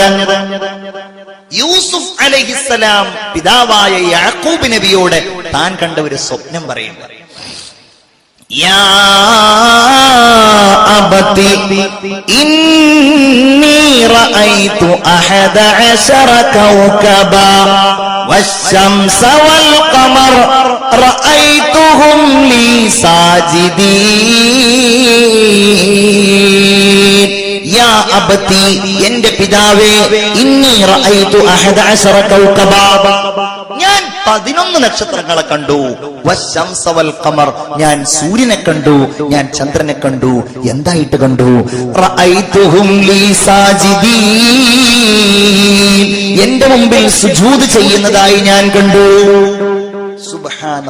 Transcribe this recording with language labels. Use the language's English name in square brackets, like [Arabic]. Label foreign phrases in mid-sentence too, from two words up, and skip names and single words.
[Malayalam] യൂസുഫ് അലൈഹിസ്സലാം പിതാവായ യാക്കൂബ് നബിയോട് താൻ കണ്ട ഒരു സ്വപ്നം പറയുന്നത്, [Arabic] يا أبت إني رأيت 11 كوكبا والشمس والقمر رأيتهم لي ساجدين يا أبت [Malayalam] എന്റെ പിതാവേ [Arabic] إني رأيت 11 كوكبا [Malayalam] ഞാൻ 11 നക്ഷത്രങ്ങളെ കണ്ടു. [Arabic] والشمس والقمر [Malayalam] ഞാൻ സൂര്യനെ കണ്ടു, ഞാൻ ചന്ദ്രനെ കണ്ടു. എന്തായിട്ട് കണ്ടു? [Arabic] رأيتهم لي ساجدين [Malayalam] എന്റെ മുമ്പിൽ സുജൂദ് ചെയ്യുന്നതായി ഞാൻ കണ്ടു.